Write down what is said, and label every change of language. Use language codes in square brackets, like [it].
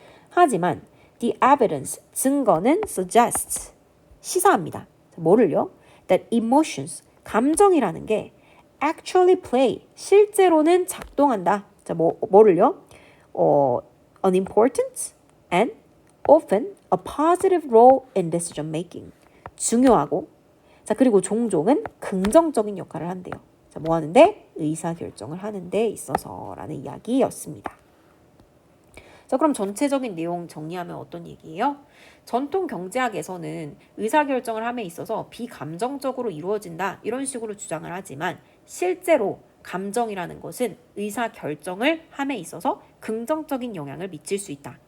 [ko] 하지만 [en] the evidence, [ko] 증거는 [en] suggests, [ko] 시사합니다. 뭐를요? [en] That emotions, [ko] 감정이라는 게 [en] actually play, [ko] 실제로는 작동한다. 자, 뭐를요? [en] An important, and often a positive role in decision making. [ko] 중요하고 자 그리고 종종은 긍정적인 역할을 한대요. 자, 뭐 하는데? 의사결정을 하는 데 있어서라는 이야기였습니다. 자, 그럼 전체적인 내용 정리하면 어떤 얘기예요? 전통 경제학에서는 의사결정을 함에 있어서 비감정적으로 이루어진다 이런 식으로 주장을 하지만 실제로 감정이라는 것은 의사결정을 함에 있어서 긍정적인 영향을 미칠 수 있다.